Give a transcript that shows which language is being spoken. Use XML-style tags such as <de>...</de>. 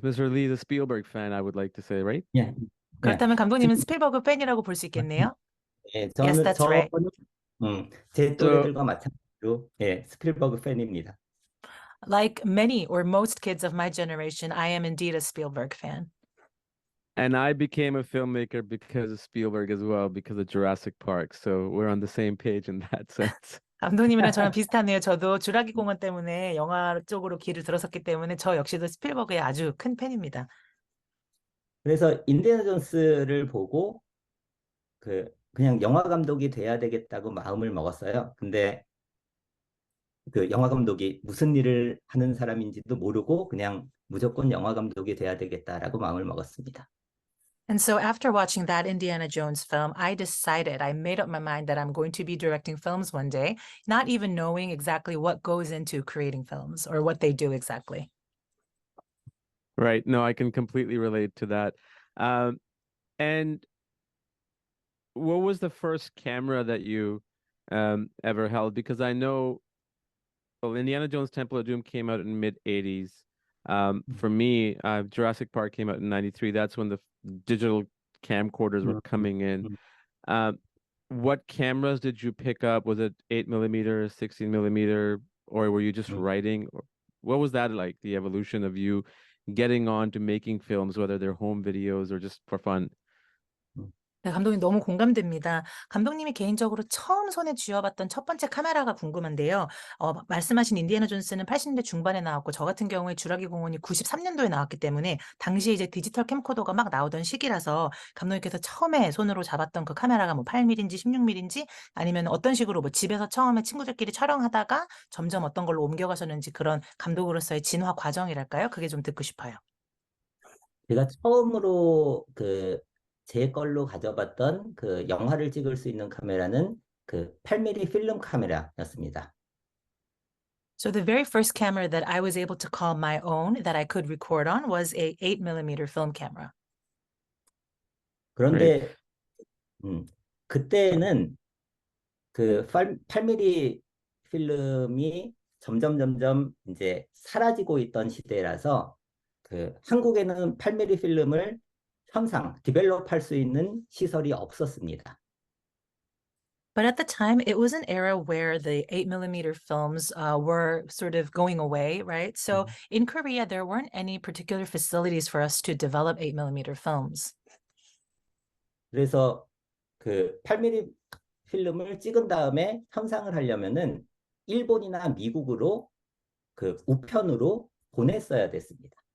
<en>Lee's a Spielberg fan, I would like to say, right?</en> <ko>예. 예. 그렇다면 감독님은 스필버그 팬이라고 볼 수 있겠네요. 예,</ko> <en>Yes,</en> <ko>저는</ko> <en>that's right.</en> <ko>제</ko> <en>So,</en> <ko>또래들과 마찬가지로 예, 스필버그 팬입니다.</ko> <en>Like many or most kids of my generation, I am indeed a Spielberg fan. and I became a filmmaker because of Spielberg as well, because of Jurassic Park. So we're on the same page in that sense.</en> <ko>감독님이랑 저랑 비슷하네요. 저도 주라기 공원 때문에 영화 쪽으로 길을 들어섰기 때문에 저 역시도 스필버그의 아주 큰 팬입니다. 그래서 인디애나 존스를 보고 그냥 영화 감독이 돼야 되겠다고 마음을 먹었어요. 근데 그 영화 감독이 무슨 일을 하는 사람인지도 모르고 그냥 무조건 영화 감독이 돼야 되겠다라고 마음을 먹었습니다.</ko> <en>And so after watching that Indiana Jones film, I made up my mind that I'm going to be directing films one day, not even knowing exactly what goes into creating films or what they do exactly. Right. No, I can completely relate to that. And what was the first camera that you ever held? Because I know, well, Indiana Jones Temple of Doom came out in mid 80s. For me, Jurassic Park came out in 93. That's when the digital camcorders were coming in. What cameras did you pick up? Was it 8 millimeter, 16 millimeter, or were you just writing? What was that like, the evolution of you getting on to making films, whether they're home videos or just for fun?</en> <ko>네, 감독님 너무 공감됩니다. 감독님이 개인적으로 처음 손에 쥐어봤던 첫 번째 카메라가 궁금한데요. 말씀하신 인디애나 존스는 80년대 중반에 나왔고 저 같은 경우에 주라기 공원이 93년도에 나왔기 때문에 당시에 이제 디지털 캠코더가 막 나오던 시기라서 감독님께서 처음에 손으로 잡았던 그 카메라가 뭐 8mm인지 16mm인지 아니면 어떤 식으로 뭐 집에서 처음에 친구들끼리 촬영하다가 점점 어떤 걸로 옮겨가셨는지 그런 감독으로서의 진화 과정이랄까요? 그게 좀 듣고 싶어요. 제가 처음으로 제 걸로 가져봤던 그 영화를 찍을 수 있는 카메라는 그 8mm 필름 카메라였습니다.</ko> <en>So the very first camera that I was able to call my own that I could record on was a 8mm film camera. Right.</en> <ko>그런데 그때는 그 8mm 필름이 점점 이제 사라지고 있던 시대라서 그 한국에는 8mm 필름을 디벨롭할 수 있는 시설이 없었습니다.</ko> <en>But at the time, it was an era where the 8mm films were sort of going away, right? So in Korea, there weren't any particular facilities for us to develop 8mm films.</en> <ko>그래서 그 8mm 필름을 찍은 다음에 현상을 하려면은 일본이나 미국으로 그 우편으로 보냈어야 됐습니다.</ko>